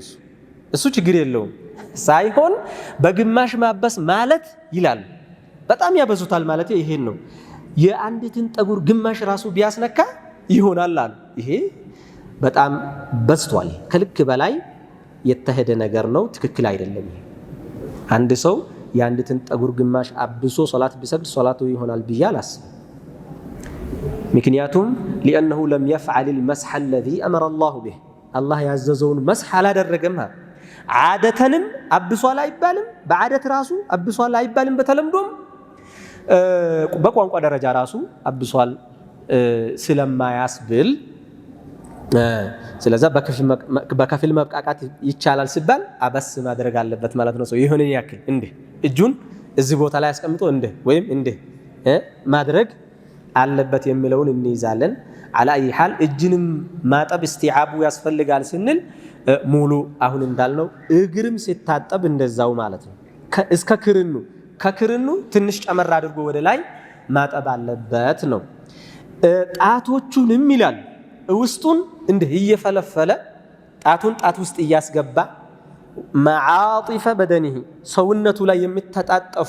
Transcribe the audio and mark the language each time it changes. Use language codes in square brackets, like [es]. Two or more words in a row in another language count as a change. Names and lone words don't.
[am] እሱ ችግር የለውም ሳይሆን በግማሽ ማበስ ማለት ይላሉ። በጣም ያበዙታል ማለት ይሄን ነው። የአንዲትን ጠጉር ግማሽ ራሱ ቢያስነካ ይሆናል አሉ። ይሄ በጣም በዝቷል። ከልክ በላይ የተሄደ ነገር ነው። ትክክል አይደለም። አንድ ሰው የአንዲትን ጠጉር ግማሽ አብሶ ሶላት ቢሰግድ ሶላቱ ይሆናል ብዬ አላስብም። ምክንያቱም [ar] لأنه لم يفعل المسح الذي أمر الله به [am] الله ያዘዘውን መስህ አላደረገም። ዓደተንም አብሷል አይባልም፣ በዓደት ራሱ አብሷል አይባልም። በተለምዶም በቋንቋ ደረጃ ራሱ አብሷል ስለማያስብል ስለዛ በከፊል መብቃቃት ይቻላል ሲባል አበስ ማድረግ አለበት ማለት ነው። ሰው ይሁን ያክል እንዴ እጁን እዚህ ቦታ ላይ አስቀምጦ እንዴ ወይም እንዴ ማድረግ አለበት የሚለውን እንይዛለን። [ar] على اي حال [am] እጅንም ማጠብ እስቲዓቡ ያስፈልጋል ስንል ሙሉ አሁን እንዳልነው እግርም ሲታጠብ እንደዛው ማለት ነው። እስከ ከክርኑ ትንሽ ጨመር አድርጎ ወደ ላይ ማጠብ አለበት ነው። ጣቶቹንም ይላል ውስጡን እንደ እየፈለፈለ ጣቱን ጣት ውስጥ እያስገባ [ar] معاطف بدنه [am] ሰውነቱ ላይ የሚተጣጠፉ